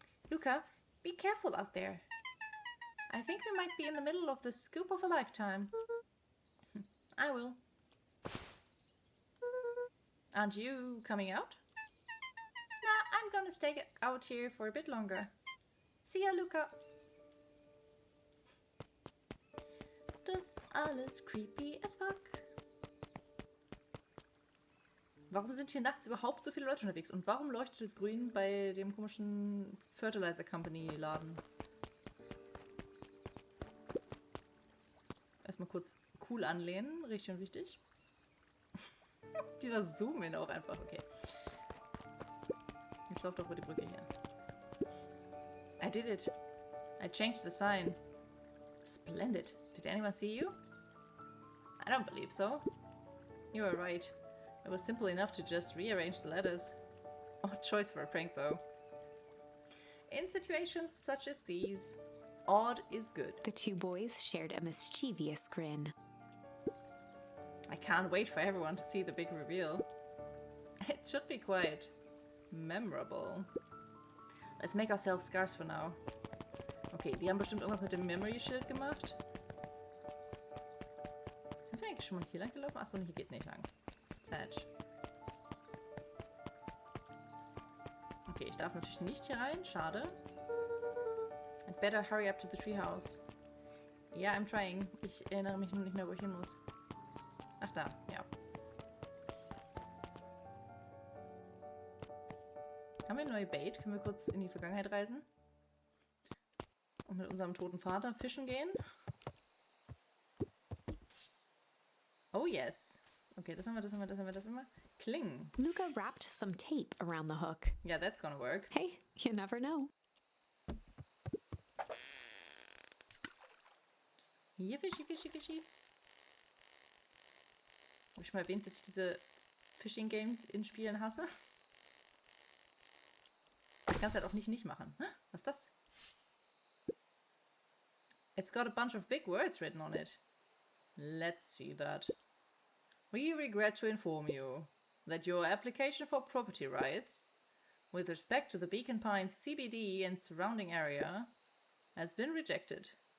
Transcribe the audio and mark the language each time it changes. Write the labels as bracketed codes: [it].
[en] Luca, be careful out there. I think we might be in the middle of the scoop of a lifetime. I will. Aren't you coming out? Nah, I'm gonna stay out here for a bit longer. See ya, Luca. [de] Das ist alles [en] creepy as fuck. [de] Warum sind hier nachts überhaupt so viele Leute unterwegs? Und warum leuchtet es grün bei dem komischen Fertilizer Company Laden? Erstmal kurz cool anlehnen, richtig und wichtig. Dieser Zoom-In auch einfach, okay. Jetzt läuft doch über die Brücke hier. [en] I did it. I changed the sign. Splendid. Did anyone see you? I don't believe so. You were right. It was simple enough to just rearrange the letters. Odd choice for a prank, though. In situations such as these, odd is good. The two boys shared a mischievous grin. I can't wait for everyone to see the big reveal. It should be quite memorable. Let's make ourselves scarce for now. [de] Okay, die haben bestimmt irgendwas mit dem Memory Shield gemacht. Sind wir eigentlich schon mal hier lang gelaufen? Achso, hier geht nicht lang. Sad. Okay, ich darf natürlich nicht hier rein. Schade. [en] I'd better hurry up to the treehouse. Yeah, I'm trying. [de] Ich erinnere mich nur nicht mehr, wo ich hin muss. Ach da, ja. Haben wir eine neue Bait? Können wir kurz in die Vergangenheit reisen? Und mit unserem toten Vater fischen gehen? [en] Oh yes. [de] Okay, das haben wir. Klingen. [en] Luca wrapped some tape around the hook. Yeah, that's gonna work. Hey, you never know. [de] Hier, Fischi. Habe ich mal erwähnt, dass ich diese Fishing-Games in Spielen hasse? Ich kann es halt auch nicht machen. Was ist das? [en] It's got a bunch of big words written on it. Let's see that. We regret to inform you that your application for property rights with respect to the Beacon Pines CBD and surrounding area has been rejected.